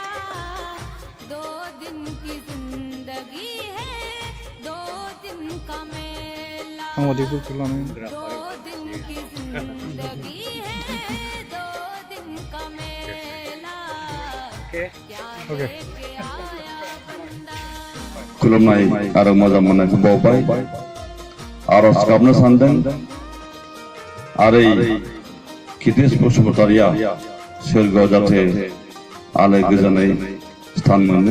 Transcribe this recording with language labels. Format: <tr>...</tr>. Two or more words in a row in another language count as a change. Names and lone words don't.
<hi>2 दिन की जिंदगी है 2 दिन का मेला। 2 दिन की जिंदगी है 2 दिन का मेला।</hi> <brx>खुलुमनाय आरो मोजां मोननायखौ बावबाय आरज गाबनो सानदों आरो खितिश बसुमतारिया सोरगोआव जाहाथे आलो गोजोनै स्थान मोनो।</brx>